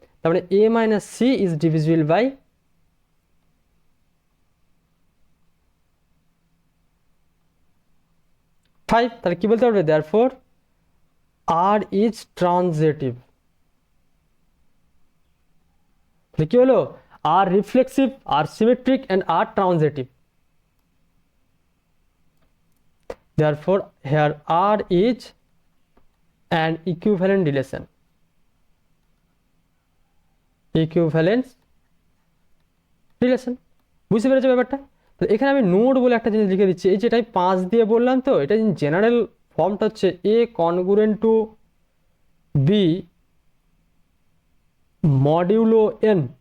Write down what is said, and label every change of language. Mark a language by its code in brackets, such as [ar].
[bn] তার মানে a minus C is divisible by 5। তাহলে কি বলতে পারবে, [en] Therefore R is transitive. [bn] তাহলে কি হলো, [en] R reflexive, R symmetric and R transitive. Therefore here R is an equivalent relation, equivalence relation। [bn] বুঝতে পেরেছো ব্যাপারটা? তো এখানে আমি নোড বলে একটা জিনিস লিখে দিচ্ছি, এই যেটাই 5 দিয়ে বললাম, তো এটা জেনারেল ফর্মটা হচ্ছে এ congruent two B modulo N.